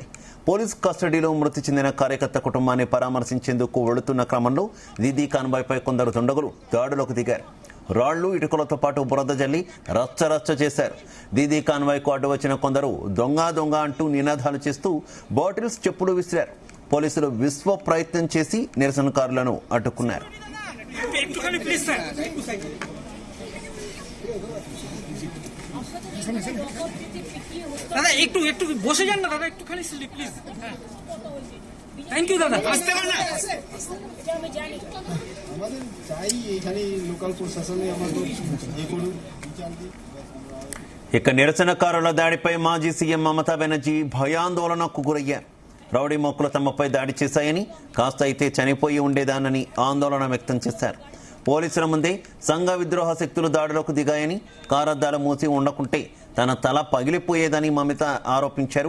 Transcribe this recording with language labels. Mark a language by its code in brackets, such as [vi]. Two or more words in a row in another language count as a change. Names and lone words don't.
[te] పోలీస్ కస్టడీలో మృతి చెందిన కార్యకర్త కుటుంబాన్ని పరామర్శించేందుకు వెళుతున్న క్రమంలో దీదీ కాన్వాయ్పై కొందరు దుండగులు దాడులకు దిగారు. రాళ్లు, ఇటుకలతో పాటు బురద జల్లి రచ్చరచ్చ చేశారు. దీదీ కాన్వాయ్కు అడ్డు వచ్చిన కొందరు దొంగ దొంగ అంటూ నినాదాలు చేస్తూ బాటిల్స్, చెప్పులు విసిరారు. పోలీసులు విశ్వ ప్రయత్నం చేసి నిరసనకారులను అడ్డుకున్నారు. [bn] দাদা একটু একটু বসে যান না দাদা, একটু খালি প্লিজ। [en] Thank you [bn] দাদা। আসতে পারেন না, এটা আমি জানি। আমাদের চাই এখানে লোকাল প্রশাসনে আমাদের যে কোনো বিচার দিই। [te] ఇక నిరసనకారుల దాడిపై మాజీ సీఎం మమతా బెనర్జీ భయాందోళనకు గురయ్యారు. రౌడీ మొక్కులు తమపై దాడి చేశాయని, కాస్త అయితే చనిపోయి ఉండేదానని ఆందోళన వ్యక్తం చేశారు. పోలీసుల ముందే సంఘ విద్రోహ శక్తులు దాడులకు దిగాయని, కారద్దాలు మూసి ఉండకుంటే తన తల పగిలిపోయేదని మమత ఆరోపించారు.